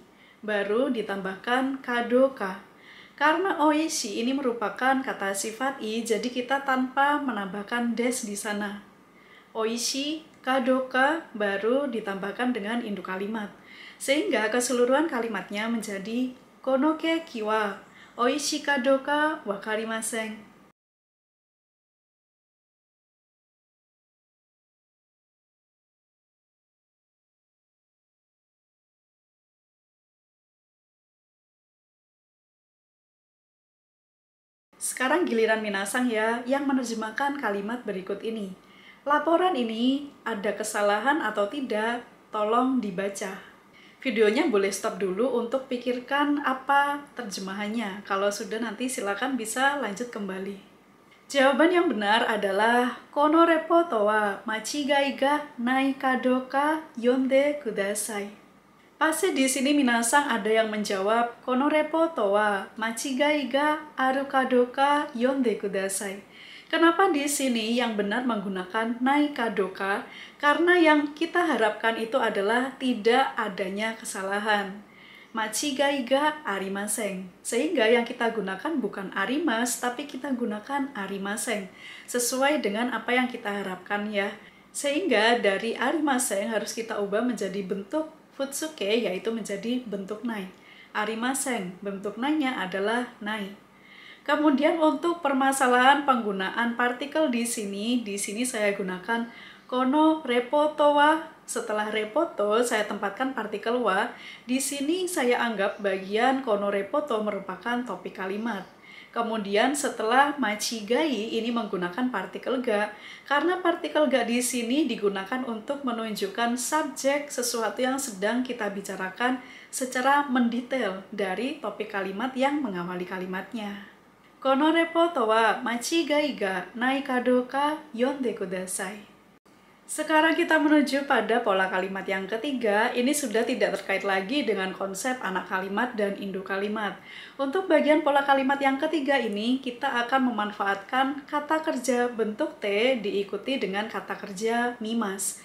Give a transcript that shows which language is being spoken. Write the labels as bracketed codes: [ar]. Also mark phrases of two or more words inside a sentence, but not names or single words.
[id] Baru ditambahkan kadoka. Karena oishi ini merupakan kata sifat i, jadi kita tanpa menambahkan des di sana. [ja] 美味しい、かどうか, [id] baru ditambahkan dengan induk kalimat. Sehingga keseluruhan kalimatnya menjadi [ja] このケーキは美味しいかどうか分かりません. [id] Sekarang giliran Minasang ya, yang menerjemahkan kalimat berikut ini. Laporan ini ada kesalahan atau tidak, tolong dibaca. Videonya boleh stop dulu untuk pikirkan apa terjemahannya. Kalau sudah nanti silakan bisa lanjut kembali. Jawaban yang benar adalah [ja] このレポートは間違いがないかどうか読んでください. [id] Pasti di sini Minasang ada yang menjawab [ja] このレポートは間違いがあるかどうか読んでください. [id] Kenapa di sini yang benar menggunakan [ja] ないかどうか? [id] Karena yang kita harapkan itu adalah tidak adanya kesalahan. [ja] 間違いがありません. [id] Sehingga yang kita gunakan bukan arimas, tapi kita gunakan arimasen. Sesuai dengan apa yang kita harapkan ya. Sehingga dari arimasen harus kita ubah menjadi bentuk futsuke, yaitu menjadi bentuk nai. Arimasen, bentuk nai-nya adalah nai. Kemudian untuk permasalahan penggunaan partikel di sini saya gunakan [ja] このレポートは. [id] Setelah repoto saya tempatkan partikel wa. Di sini saya anggap bagian [ja] このレポート [id] merupakan topik kalimat. Kemudian setelah machigai ini menggunakan partikel ga, karena partikel ga di sini digunakan untuk menunjukkan subjek sesuatu yang sedang kita bicarakan secara mendetail dari topik kalimat yang mengawali kalimatnya. [ja] このレポートは間違いがないかどうか読んでください. [id] Sekarang kita menuju pada pola kalimat yang ketiga. Ini sudah tidak terkait lagi dengan konsep anak kalimat dan induk kalimat. Untuk bagian pola kalimat yang ketiga ini, kita akan memanfaatkan kata kerja bentuk T diikuti dengan kata kerja mimas.